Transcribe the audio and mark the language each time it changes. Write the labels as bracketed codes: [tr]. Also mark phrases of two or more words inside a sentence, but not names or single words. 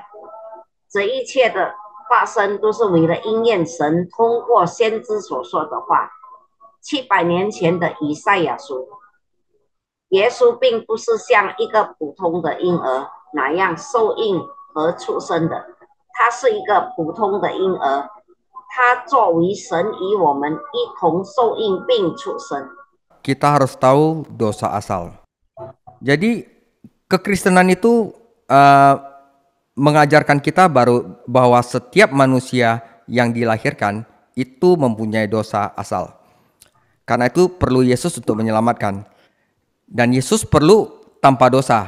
[zh] 这一切的发生都是为了应验神通过先知所说的话。700年前的以赛亚书，耶稣并不是像一个普通的婴儿那样受孕和出生的，他是一个普通的婴儿，他作为神与我们一同受孕并出生。 [id] Kita harus tahu dosa asal. Jadi kekristenan itu mengajarkan kita bahwa setiap manusia yang dilahirkan itu mempunyai dosa asal. Karena itu perlu Yesus untuk menyelamatkan. Dan Yesus perlu tanpa dosa.